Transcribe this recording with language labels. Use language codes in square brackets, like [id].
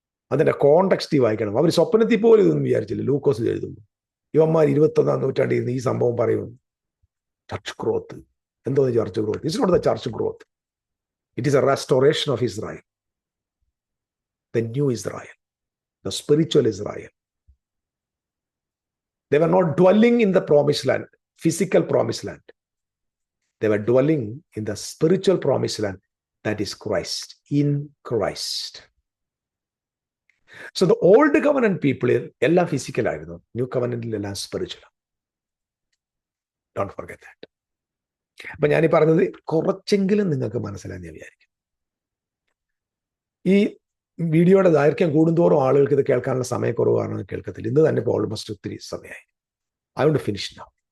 [ml] അതിന്റെ കോണ്ടെക്സ്റ്റ് വായിക്കണം. അവർ സ്വപ്നത്തിൽ പോലും ഇതൊന്നും വിചാരിച്ചില്ല. ലൂക്കോസ് എഴുതുന്നു ഇവന്മാർ 21ാം നൂറ്റാണ്ടിൽ നിന്ന് ഈ സംഭവം പറയുന്നു. [en] Church growth എന്തോ church growth? It's not the church growth, it is a restoration of Israel, the new Israel, the spiritual Israel. They were not dwelling in the promised land, physical promised land. They were dwelling in the spiritual promised land, that is Christ, in Christ. So the old covenant people, എല്ലാം physical ആയിരുന്നു. New കവനന്റിൽ എല്ലാം spiritual. Don't forget that. [ml] അപ്പൊ ഞാനീ പറഞ്ഞത് കുറച്ചെങ്കിലും നിങ്ങൾക്ക് മനസ്സിലായി ഞാൻ വിചാരിക്കും. ഈ വീഡിയോയുടെ ദൈർഘ്യം കൂടുന്തോറും ആളുകൾക്ക് ഇത് കേൾക്കാനുള്ള സമയക്കുറവാണ്, കേൾക്കത്തില്ല. ഇന്ന് തന്നെ ഇപ്പോൾ ഓൾമോസ്റ്റ് ഒത്തിരി സമയമായി. [en] I want to finish now.